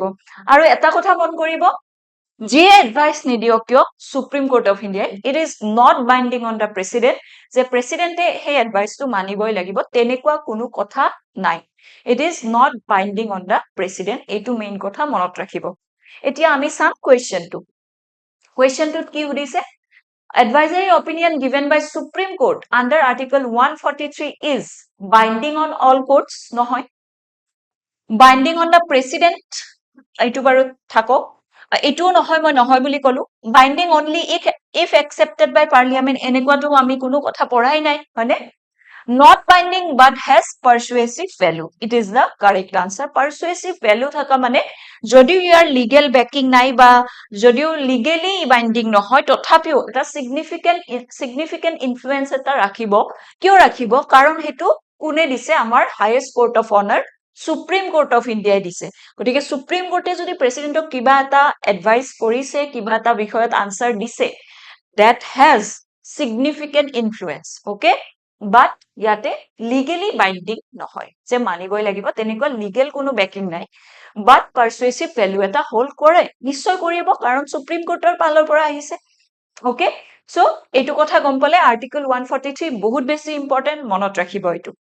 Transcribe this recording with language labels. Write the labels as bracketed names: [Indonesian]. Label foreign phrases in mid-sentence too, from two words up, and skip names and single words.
[Assamese] আৰু এটা কথা মন কৰিব, যিয়ে এডভাইচ নিদিয়ক কিয় সুপ্ৰিম কোৰ্ট অফ ইণ্ডিয়াই, [English] It is not binding on the President, [Assamese] যে প্ৰেচিডেণ্টে সেই এডভাইচটো মানিবই লাগিব, তেনেকুৱা কোনো কথা নাই। [English] It is not binding on the President, [Assamese] এইটো মেইন কথা মনত ৰাখিব। এতিয়া আমি চাম কুৱেশ্যনটো। কুৱেশ্যনটোত কি সুধিছে, [English] advisory opinion given by Supreme Court under Article 143 is binding on all courts, নহয়। Binding on the President, [Assamese] এইটো বাৰু থাকক, এইটোও নহয়, মই নহয় বুলি ক'লো। [English] Binding only if accepted by Parliament, [Assamese] এনেকুৱাটো আমি কোনো কথা পঢ়াই নাই, হয়নে? [English] Not binding but has persuasive value. It is the correct answer. Persuasive value [Assamese] থাকা মানে যদিও ইয়াৰ [English] legal backing [Assamese] নাই বা যদিও [English] legally binding [Assamese] নহয়, তথাপিও এটা [English] significant influence [Assamese] এটা ৰাখিব। কিয় ৰাখিব? কাৰণ সেইটো কোনে দিছে, আমাৰ [English] highest court of honour [Assamese] সুপ্ৰিম কোৰ্ট অফ ইণ্ডিয়াই দিছে। গতিকে সুপ্ৰিম কোৰ্টে যদি প্ৰেচিডেণ্টক কিবা এটা এডভাইচ কৰিছে, কিবা এটা বিষয়ত আনসাৰ দিছে, [English] that has significant influence. Okay, but [Assamese] ইয়াতে [English] legally binding [Assamese] নহয়, যে মানিবই লাগিব, তেনেকুৱা লিগেল কোনো বেকিং নাই। [English] but persuasive value [Assamese] এটা হোল্ড কৰে, নিশ্চয় কৰিব, কাৰণ সুপ্ৰিম কোৰ্টৰ ফালৰ পৰা আহিছে। [English] okay, so [Assamese] এইটো কথা গম পালে আৰ্টিকল 143 বহুত বেছি ইম্পৰ্টেণ্ট, মনত ৰাখিব এইটো।